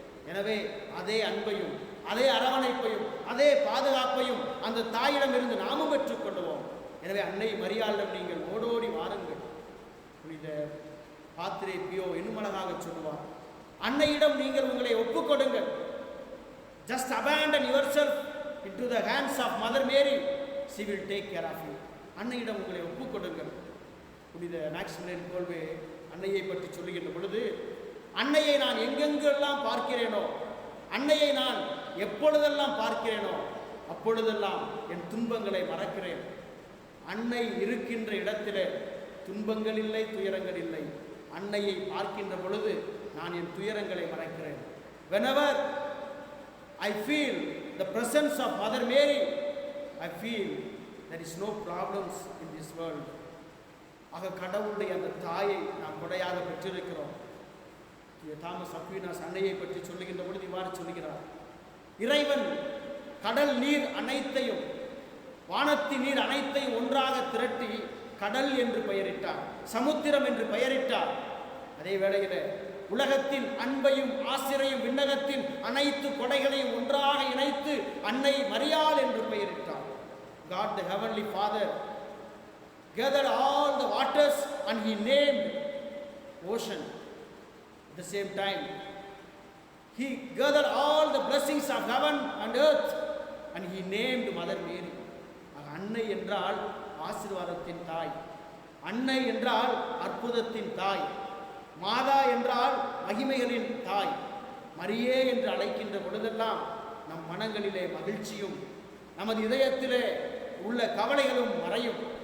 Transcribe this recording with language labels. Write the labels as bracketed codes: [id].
[ta] எனவே அதே அன்பையும், அதே அரவணைப்பையும், அதே பாதுகாப்பையும் அந்த தாயிடம் இருந்து நாமும் பெற்றுக் கொள்வோம். எனவே அன்னை மரியாளிடம் நீங்கள் ஓடோடி வாருங்கள். புனித பாத்திரே பியோ இன்னும் அழகாக சொல்லுவார், அன்னையிடம் நீங்கள் உங்களை ஒப்புக்கொடுங்கள். [en] Just abandon yourself into the hands of Mother Mary. She will take care of you. [ta] அன்னையிடம் உங்களை ஒப்புக்கொடுங்கள். புனித மேக்சிமிலியன் கோல்வே அன்னையை பற்றி சொல்லுகின்ற பொழுது, அன்னையை நான் எங்கெங்கெல்லாம் பார்க்கிறேனோ, அன்னையை நான் எப்பொழுதெல்லாம் பார்க்கிறேனோ அப்பொழுதெல்லாம் என் துன்பங்களை மறக்கிறேன். அன்னை இருக்கின்ற இடத்திலே துன்பங்கள் இல்லை, துயரங்கள் இல்லை. அன்னையை பார்க்கின்ற பொழுது நான் என் துயரங்களை மறக்கிறேன். [en] Whenever I feel the presence of Mother Mary, I feel there is no problems in this world. [ta] ஆக கடவுளுடைய அந்த தாயை நாம் கொடையாக பெற்றிருக்கிறோம். தாமஸ் அக்வீனாஸ் அன்னையை பற்றி சொல்லுகின்ற பொழுது இவ்வாறு சொல்லுகிறார், இறைவன் கடல் நீர் அனைத்தையும், வானத்தின் நீர் அனைத்தையும் ஒன்றாக திரட்டி கடல் என்று பெயரிட்டார், சமுத்திரம் என்று பெயரிட்டார். அதே வேளையில் உலகத்தின் அன்பையும் ஆசிரையும் விண்ணகத்தின் அனைத்து கொடைகளையும் ஒன்றாக இணைத்து அன்னை மரியாள் என்று பெயரிட்டார். [en] God the Heavenly Father gathered all the waters and he named ocean. At the same time, he gathered all the blessings of heaven and earth and he named Mother Mary. [ta] அன்னை என்றால் ஆசீர்வாதத்தின் தாய், அன்னை என்றால் அற்புதத்தின் தாய், மாதா என்றால் மகிமைகளின் தாய். மரியே என்று அழைக்கின்ற பொழுதெல்லாம் நம் மனங்களிலே மகிழ்ச்சியும் நமது இதயத்திலே உள்ள கவலைகளும் மறையும்.